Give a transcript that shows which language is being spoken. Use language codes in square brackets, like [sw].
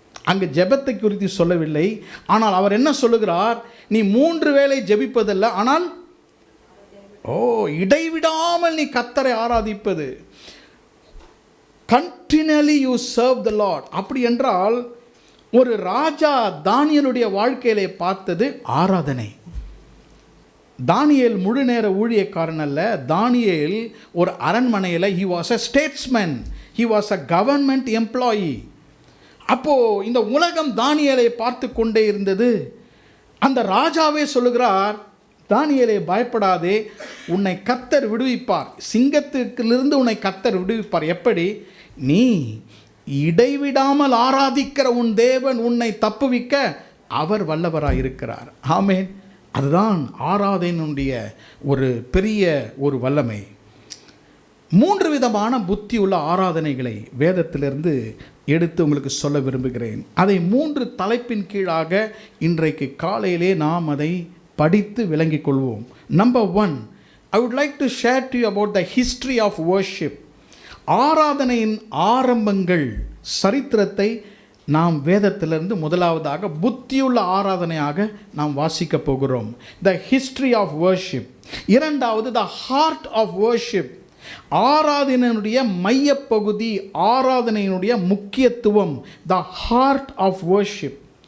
[ta] அங்கு ஜெபத்தை குறித்து சொல்லவில்லை. ஆனால் அவர் என்ன சொல்லுகிறார், நீ 3 வேளை ஜெபிப்பதல்ல, ஆனால் இடைவிடாமல் நீ கர்த்தரை ஆராதிப்பது. [en] Continuously you serve the lord. [ta] அப்படி என்றால் ஒரு ராஜா தானியேலுடைய வாழ்க்கையிலே பார்த்தது ஆராதனை. தானியேல் முழு நேர ஊழியக்காரன் அல்ல. தானியேல் ஒரு அரண்மனையில் [en] he was a statesman, he was a government employee. [ta] அப்போது இந்த உலகம் தானியேலை பார்த்து கொண்டே இருந்தது. அந்த ராஜாவே சொல்லுகிறார், தானியேலே பயப்படாதே, உன்னை கர்த்தர் விடுவிப்பார், சிங்கத்திலிருந்து உன்னை கர்த்தர் விடுவிப்பார். எப்படி? நீ இடைவிடாமல் ஆராதிக்கிற உன் தேவன் உன்னை தப்புவிக்க அவர் வல்லவராயிருக்கிறார். ஆமென். அதுதான் ஆராதனையினுடைய ஒரு பெரிய ஒரு வல்லமை. 3 விதமான புத்தி உள்ள ஆராதனைகளை வேதத்திலிருந்து எடுத்து உங்களுக்கு சொல்ல விரும்புகிறேன். அதை 3 தலைப்பின் கீழாக இன்றைக்கு காலையிலே நாம் அதை படித்து விளங்கிக் கொள்வோம். [en] Number 1, I would like to share to you about the history of worship. [ta] ஆராதனையின் ஆரம்பங்கள், சரித்திரத்தை நாம் வேதத்திலிருந்து முதலாவதாக புத்தியுள்ள ஆராதனையாக நாம் வாசிக்க போகிறோம். [en] The history of worship. இரண்டாவது the heart of worship, [ta] ஆராதனையினுடைய மையப்பகுதி, ஆராதனையினுடைய முக்கியத்துவம், [en] The heart of worship.